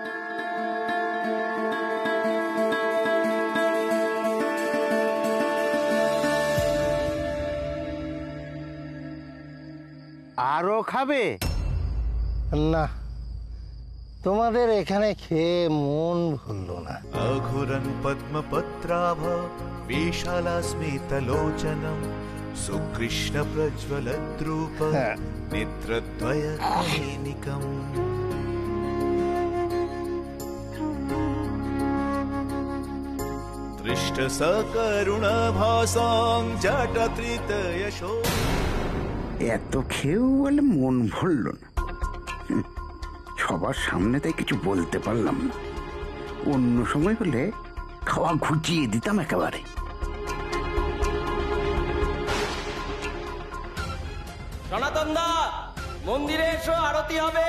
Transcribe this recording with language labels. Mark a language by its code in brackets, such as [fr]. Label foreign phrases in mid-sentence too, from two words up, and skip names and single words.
[bn] আরো খাবে না, তোমাদের এখানে খেয়ে মন ভরলো না। [sa] अघुरन् पद्मपत्राभ विशालास्मितलोचनं सुकृष्ण प्रज्वलद्रूप नेत्रद्वयकैनिकम्। दृष्टसकरुणभासां जटत्रितयशो। [bn] এত খেয়েও বলে মন ভরল না। সবার সামনে তাই কিছু বলতে পারলাম না। অন্য সময় হলে খাওয়া ঘুচিয়ে দিতাম একেবারে। সনাতন দা, মন্দিরে এসো, আরতি হবে।